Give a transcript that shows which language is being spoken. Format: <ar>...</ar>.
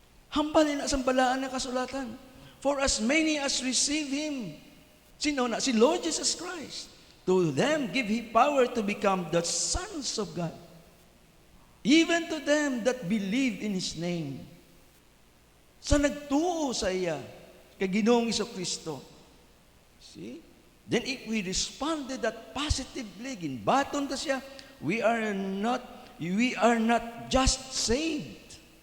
<hil>Hambalin na sa balaan na kasulatan.</hil> <en>For as many as receive Him.</en> <hil>Sino na?</hil> <en>Si Lord Jesus Christ. To them give He power to become the sons of God. Even to them that believe in His name.</en> <hil>Sa nagtuo sa iya, kay Ginoong Kristo.</hil> <en>See? Then if we responded that positively,</en> <hil>ginbaton ta siya,</hil> <en>we are not just saved.</en>